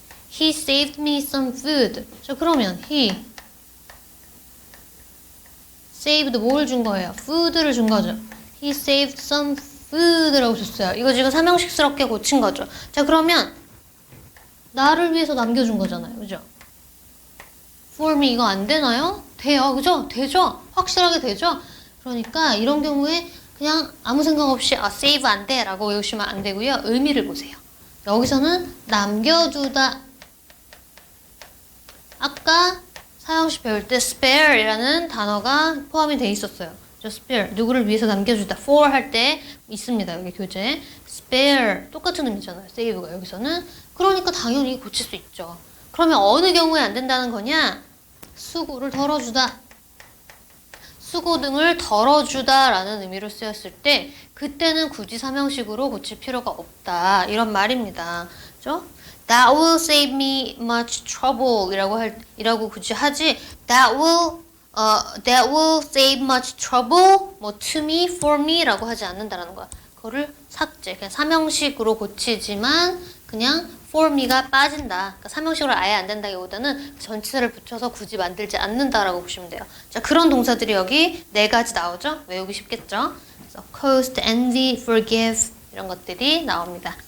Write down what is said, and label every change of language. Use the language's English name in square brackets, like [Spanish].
[English] He saved me some food. [Korean] 자, 그러면 [English] he saved [Korean] 뭘 준 거예요? food를 준 거죠. [English] He saved some food [Korean] 라고 줬어요. 이거 지금 사명식스럽게 고친 거죠. 자, 그러면 나를 위해서 남겨준 거잖아요. 그죠? [English] for me [Korean] 이거 안 되나요? 돼요. 그죠? 되죠? 확실하게 되죠? 그러니까 이런 경우에 그냥 아무 생각 없이 save 안 돼 라고 외우시면 안 되고요. 의미를 보세요. 여기서는 남겨두다. 아까 사형식 배울 때 spare이라는 단어가 포함이 돼 있었어요. spare, 누구를 위해서 남겨주다. for 할 때 있습니다. 여기 교재. spare, 똑같은 의미잖아요. save가 여기서는. 그러니까 당연히 고칠 수 있죠. 그러면 어느 경우에 안 된다는 거냐? 수고를 덜어주다. 수고 등을 덜어주다 라는 의미로 쓰였을 때 그때는 굳이 사명식으로 고칠 필요가 없다. 이런 말입니다. 그죠? [English] That will save me much trouble [Korean] 이라고 굳이 하지 [English] that will save much trouble 뭐 to me, for me [Korean] 라고 하지 않는다라는 거야. 그거를 삭제. 그냥 사명식으로 고치지만 그냥 [English] for me [Korean] 가 빠진다. 그러니까 사명식으로 아예 안 된다기보다는 전치사를 붙여서 굳이 만들지 않는다라고 보시면 돼요. 자, 그런 동사들이 여기 4가지 나오죠? 외우기 쉽겠죠? 그래서 coast, envy, forgive 이런 것들이 나옵니다.